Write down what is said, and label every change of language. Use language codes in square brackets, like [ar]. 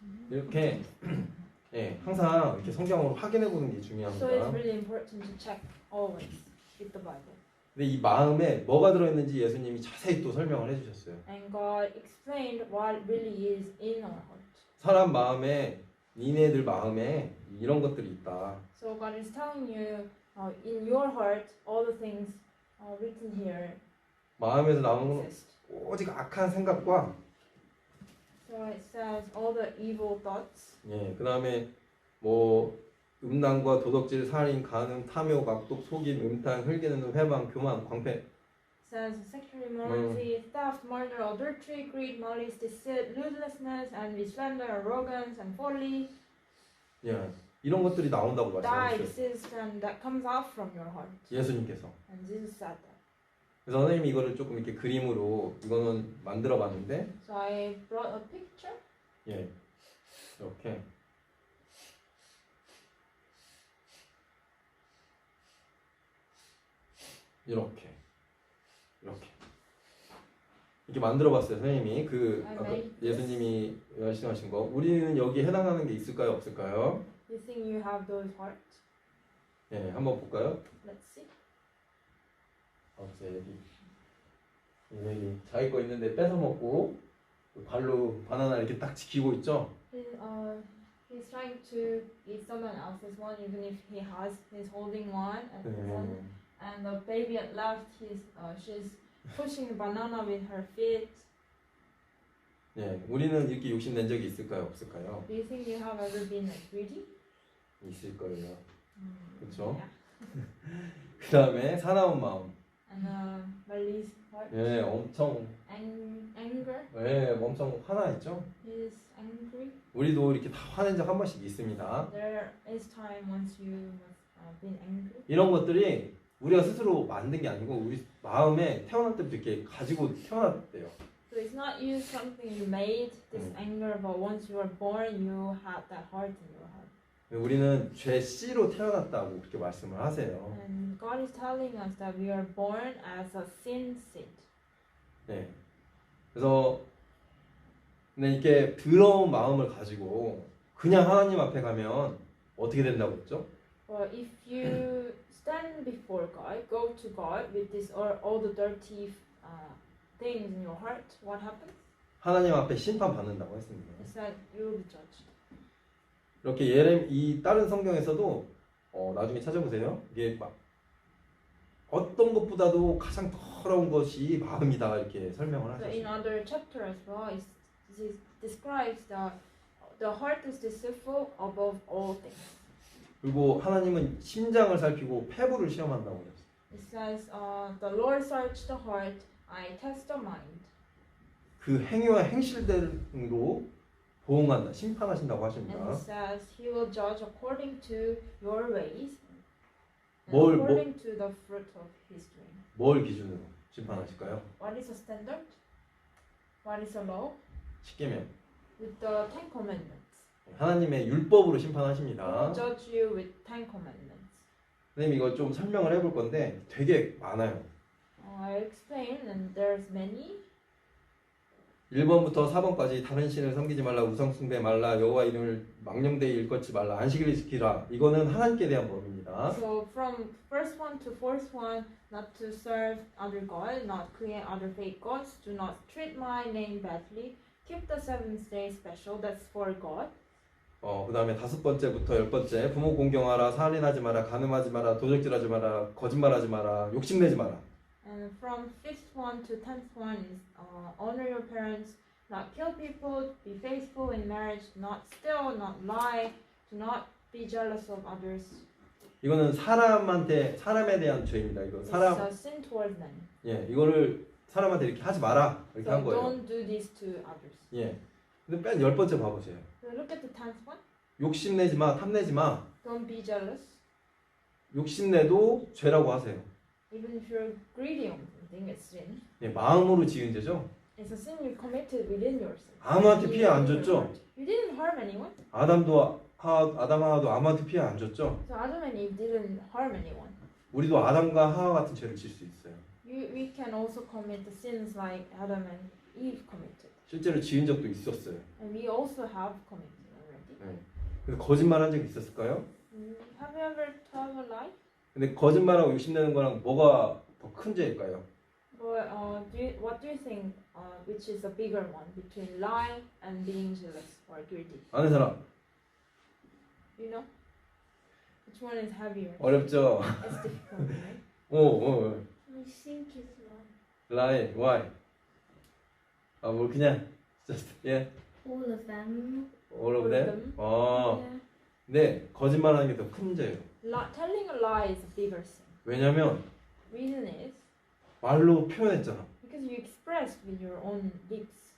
[ko] 이렇게 항상 이렇게 성경으로 확인해 보는 게 [en] So it's [ko] 중요합니다. [en] really important to check always with the Bible. [ko] 근데 이 마음에 뭐가 들어있는지 예수님이 자세히 또 설명을 해주셨어요. [en] And God explained what really is in our heart. [ko] 사람 마음에 니네들 마음에 이런 것들이 있다. [en] So God is telling you, in your heart, all the things written here [ko] 마음에서 나오는 [en] exist. [ko] 오직 악한 생각과 [en] So it says all the evil thoughts. [ko] 예, 그다음에 뭐 음란과 도덕질, 살인, 간음, 탐욕, 악독, 속임, 음탕, 흘기는 회방, 교만, 광패. [en] It says sexual immorality, theft, murder, adultery, greed, malice, deceit, lewdness, envy, slander, arrogance, and folly. [ko] 예, 이런 것들이 나온다고 [en] That [ko] 말씀하셨어요. [en] exists and that comes out from your heart. [ko] 예수님께서. [en] And Jesus said that. [ko] 그래서 선생님이 이거를 조금 이렇게 그림으로 이거는 만들어봤는데, [en] So I brought a picture. [ko] 예, 이렇게. 이렇게 만들어봤어요, 선생님이. 그 아까 예수님이 말씀하신 거. 우리는 여기에 해당하는 게 있을까요, 없을까요? [en] You think you have those hearts? [ko] 예, 한번 볼까요? [en] Let's see. [ko] 없어요, 여기 자기 거 있는데 뺏어 먹고 발로 바나나 이렇게 딱 지키고 있죠. [en] He's trying to eat someone else's one, even if he's holding one, and the baby at left, she's pushing the banana with her feet. [ko] 예, 우리는 이렇게 욕심낸 적이 있을까요, 없을까요? [en] Do you think you have ever been like greedy? [ko] 있을 거예요. 그렇죠? [en] Yeah. [ko] 그 다음에 사나운 마음. [en] And Mali's heart. [ko] 예, 엄청 [en] Anger. [ko] 예, 엄청 화나있죠. [en] He's angry. [ko] 우리도 이렇게 다 화낸 적 한 번씩 있습니다. [en] There is time once you have been angry. [ko] 이런 것들이 우리가 스스로 만든 게 아니고 우리 마음에 태어날 때부터 이렇게 가지고 태어났대요. [en] So it's not you something you made this anger, but once you were born, you had that heart in your heart. [ko] 우리는 죄 씨로 태어났다고 그렇게 말씀을 하세요. [en] And God is telling us that we are born as a sin seed. [ko] 네. 그래서 근데 이렇게 더러운 마음을 가지고 그냥 하나님 앞에 가면 어떻게 된다고 했죠? [en] But if you stand before God, go to God with this or all the dirty things in your heart, what happens? [ko] 하나님 앞에 심판 받는다고 했습니다. [en] It's that you will be judged. [ko] 이렇게 이 다른 성경에서도 나중에 찾아보세요. 이게 막 어떤 것보다도 가장 더러운 것이 마음이다 이렇게 설명을 [en] So in [ko] 하셨어요. [en] other chapter as well, it describes the heart is deceitful above all things. [ko] 그리고 하나님은 심장을 살피고 폐부를 시험한다고 그랬어요. [en] It says, the Lord search the heart, I test the mind. [ko] 그 행위와 행실대로 보응한다, 심판하신다고 [en] And [ko] 하십니다. [en] it says, He will judge according to your ways, and [ko] 뭘, [en] according to the fruit of His doing. [ko] 뭘 기준으로 심판하실까요? [en] What is a standard? What is a law? [ko] 십계명. [en] With the Ten Commandments. [ko] 하나님의 율법으로 [en] He [ko] 심판하십니다. [en] will judge you with Ten Commandments. [ko] 선생님 이거 좀 설명을 해볼 건데 되게 많아요. [en] I explain, and there's many. [ko] 1번부터 4번까지 다른 신을 섬기지 말라, 우상 숭배 말라, 여호와 이름을 망령되이 일컫지 말라, 안식일을 지키라. 이거는 하나님께 대한 법입니다. [en] So from first one to fourth one, not to serve other God, not create other fake gods, do not treat my name badly, keep the seventh day special, that's for God. [ko] 그 다음에 5번째부터 10번째, 부모 공경하라, 살인하지 마라, 간음하지 마라, 도적질하지 마라, 거짓말하지 마라, 욕심내지 마라. [en] And from fifth one to 10th one is honor your parents, not kill people, be faithful in marriage, not steal, not lie, do not be jealous of others. [ko] 이거는 사람에 대한 죄입니다. 이거 [en] It's [ko] 사람, [en] a sin toward men. [ko] 예, 이거를 사람한테 이렇게 하지 마라 이렇게 [en] So [ko] 한 거예요. [en] don't do this to others. [ko] 예. 근데 맨 10번째 봐보세요. [en] So look at the 10th one. [ko] 욕심내지 마, 탐내지 마. [en] Don't be jealous. [ko] 욕심내도 죄라고 하세요. [en] Even if you're greedy on something, it's sin. [ko] 예, 마음으로 지은 죄죠. [en] It's a sin you committed within yourself. [ko] 아무한테 피해 안 줬죠. [en] You didn't harm anyone. [ko] 아담 하와도 아무한테 피해 안 줬죠. [en] So Adam and Eve didn't harm anyone. [ko] 우리도 아담과 하와 같은 죄를 질 수 있어요. [en] We can also commit the sins like Adam and Eve committed. [ko] 실제로 지은 적도 있었어요. [en] And we also have committed already. [ko] 네. 근데 거짓말한 적이 있었을까요? [en] Have you ever told a lie? [ko] 근데 거짓말하고 욕심내는 거랑 뭐가 더 큰 죄일까요? [en] But what do you think? Which is a bigger one between lie and being jealous or greedy? [ko] 아는 사람? [en] You know, which one is heavier? [ko] 어렵죠. [en] It's difficult, right? 오. I think it's one. lie. Why? [ko] 아, 뭐 그냥 [en] just yeah. All of them. All of All of them. them. [ko] 네, 근데 거짓말하는 게 더 큰 죄예요. [en] Telling a lie is a bigger sin. [ko] 왜냐면 [en] Reason is [ko] 말로 표현했잖아. [en] because you expressed with your own lips.